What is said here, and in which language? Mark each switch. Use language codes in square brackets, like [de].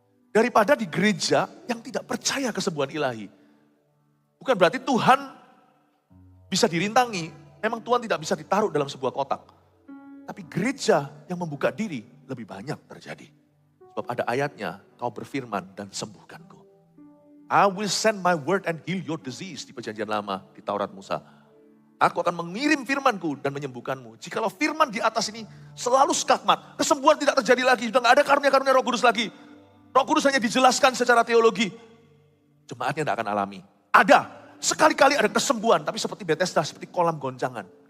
[id] Daripada di gereja yang tidak percaya kesembuhan ilahi. Bukan berarti Tuhan bisa dirintangi. Memang Tuhan tidak bisa ditaruh dalam sebuah kotak. Tapi gereja yang membuka diri lebih banyak terjadi. Sebab ada ayatnya, kau berfirman dan sembuhkanku. [en] I will send my word and heal your disease. [id] Di Perjanjian Lama, di Taurat Musa. Aku akan mengirim firmanku dan menyembuhkanmu. Jikalau firman di atas ini selalu skakmat. Kesembuhan tidak terjadi lagi. Sudah gak ada karunia-karunia Roh Kudus lagi. Roh Kudus hanya dijelaskan secara teologi. Jemaatnya tidak akan alami. Ada, sekali-kali ada kesembuhan, tapi seperti Bethesda, seperti kolam goncangan.